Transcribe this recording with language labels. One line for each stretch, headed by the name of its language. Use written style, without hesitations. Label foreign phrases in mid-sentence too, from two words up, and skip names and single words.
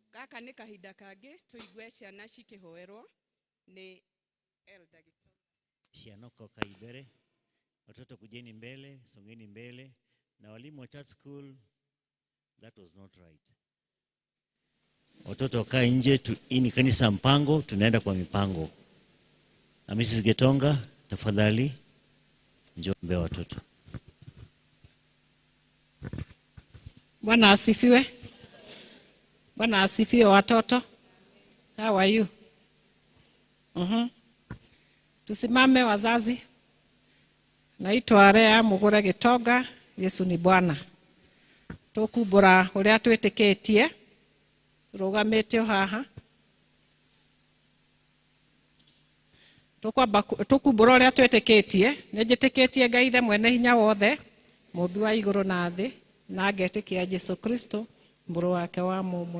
Kikuyu: gaka nĩ kahinda kangĩ tũigue ciana cikĩhoerwo nĩ Elder Gitonga. Ciana kwa ibere,
Swahili: watoto kujeni mbele, songeni mbele, na walimu wa
English: church school, that was not right.
Swahili: Watoto wakaa nje, hii ni kanisa mpango, tunaenda kwa mipango. Na Mrs. Gitonga, tafadhali njoo mbele watoto. Bwana asifiwe. Bwana asifiwe watoto.
English: How are you?
Swahili: Tusimame wazazi. Naitwa Rea Mugure Gitonga, Yesu ni Bwana.
Kikuyu: Tukubura uria twitikitie. Turugamite haha. Tukubura uria twitikitie, njitikitie Ngai the mwene hinya wothe, Mũmbi wa igũrũ na thĩ, na ngetikia Jesu Kristo, mũrũ wake wa mũmwe.